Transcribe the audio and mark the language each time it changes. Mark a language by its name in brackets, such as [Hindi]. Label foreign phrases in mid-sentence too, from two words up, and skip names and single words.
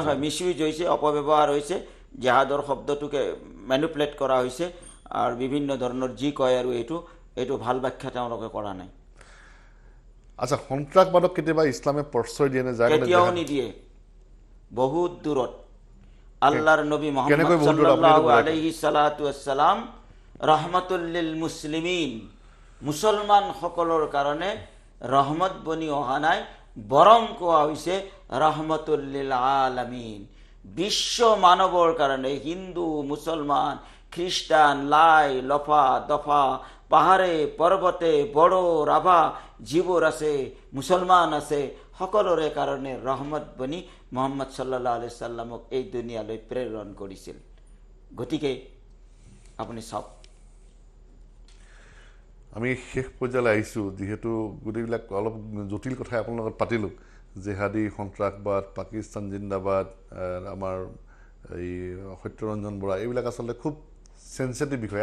[Assamese] হয়, মিছ ইউজ হৈছে, অপব্যৱহাৰ হৈছে, জেহাদৰ শব্দটোকে মেনুপুলেট কৰা হৈছে আৰু বিভিন্ন ধৰণৰ যি কয়, আৰু এইটো ভাল ব্যাখ্যা তেওঁলোকে কৰা নাই। আচ্ছা, সন্ত্ৰাসবাদক কেতিয়াবা ইছলামে প্ৰশ্ৰয় দিয়ে নে? কেতিয়াও নিদিয়ে, বহুত দূৰত। আল্লাহৰ নবী মুহাম্মদ [Arabic] صلى الله عليه الصلاة والسلام رحمة للمسلمين, [Assamese] মুছলমান সকলৰ কাৰণে ৰহমত বনি অহা নাই, বৰং কোৱা হৈছে [Arabic] رحمة للعالمين, [Assamese] বিশ্ব মানৱৰ কাৰণে। হিন্দু, মুছলমান, খ্ৰীষ্টান, লাই লফা দফা, পাহাৰে পৰ্বতে, বড়ো ৰাভা যিবোৰ আছে, মুছলমান আছে, সকলোৰে কাৰণে ৰহমত বনি মুহাম্মদ [Arabic] صلى الله عليه وسلم [Assamese] এই দুনিয়ালৈ প্ৰেৰণ কৰিছিল। গতিকে আপুনি চাওক, আমি শেষ পৰ্যায়লৈ আহিছোঁ। যিহেতু গোটেইবিলাক অলপ জটিল কথাই আপোনাৰ লগত পাতিলোঁ, জেহাদী, সন্ত্ৰাসবাদ, [Urdu] پاکستان زندہ باد, [Assamese] আমাৰ এই সত্যৰঞ্জন বৰা, এইবিলাক আচলতে খুব চেঞ্চিটিভ বিষয়।